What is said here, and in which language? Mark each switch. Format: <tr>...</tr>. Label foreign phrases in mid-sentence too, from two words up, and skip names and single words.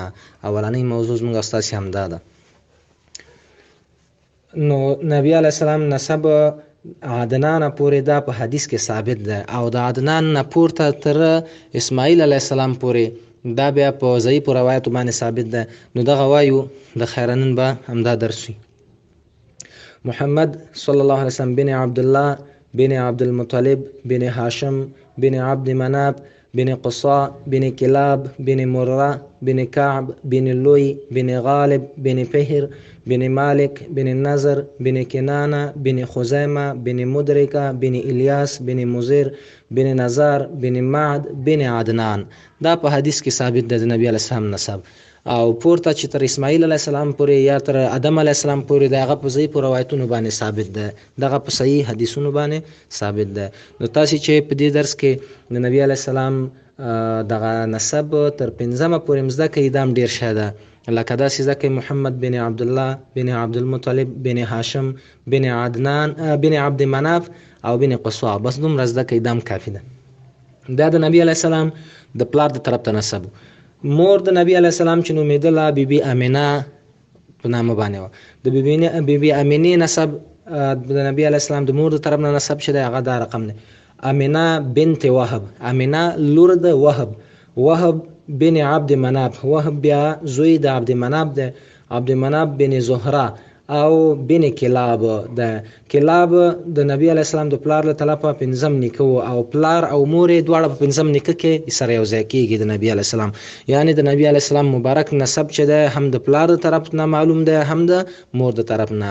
<ps>اولنۍ موضوع زموږ او ستاسې همدا ده. نو نبی</ps> <ar>علیه السلام</ar> <ps>نسب عدنان پورې دا په حدیث کې ثابت ده، او د عدنان نه پورته تر اسماعیل</ps> <ar>علیه السلام</ar> <ps>پورې دا بیا په ضعیفو روایتو باندې ثابت ده. نو دغه وایو د خیره نن به همدا درس وي.</ps> <ar>محمد صلی الله علیه وسلم بن عبدالله بن عبدالمطلب بن هاشم بن عبد مناف بن قصاء بن كلاب بن مرة بن كعب بن لوي بن غالب بن فهر بن مالك بن النضر بن كنانة بن خزيمة بن مدركة بن إلياس بن مزير بن نزار بن معد بن عدنان.</ar> <ps>دا په حدیث کې ثابت ده د نبی</ps> <ar>علیه السلام</ar> <ps>نسب. او پورته چې تر اسماعیل</ps> <ar>علیه السلام</ar> <ps>پورې یا تر آدم</ps> <ar>علیه السلام</ar> <ps>پورې د هغه په ضعیفو روایتونو باندې ثابت ده، دغه په صحیح حدیثونو باندې ثابت ده. نو تاسې چې په دې درس کې د نبی</ps> <ar>علیه السلام</ar> <ps>دغه نسب تر 5مه پورې مزده کوي، دا هم ډېر ښه ده. لکه داسې زده کوي: محمد بن عبدالله بن عبدالمطلب بن هاشم بن عدنان بن عبد مناف او بن قصاء. بس دومره زده کوي، دا هم کافي ده. دا د نبی</ps> <ar>علیه السلام</ar> <ps>د پلار د طرف ته نسب. مور د نبی</ps> <ar>علیه السلام</ar> <ps>چې نومېدله بیبي امینه په نامه باندې وه. د بیبي امینې نسب د نبی</ps> <ar>علیه السلام</ar> <ps>د مور د طرف نه نسب چې دی هغه دا رقم دی: امینه بنت وهب. امینه لور د وهب. وهب بن عبد مناف. وهب بیا زوی د عبد مناف دی. عبد مناف بن زهره او بن کلاب ده. کلاب د نبی</ps> <ar>علیه السلام</ar> <ps>د پلار له طرفه 5م نیکه و، او پلار او مور یې دواړه په 5م نیکه کې سره یو ځای کېږي د نبی</ps> <ar>علیه السلام.</ar> <ps>یعنی د نبی</ps> <ar>علیه السلام</ar> <ps>مبارک نسب چې ده هم د پلار د طرف نه معلوم ده، هم د مور د طرف نه.</ps>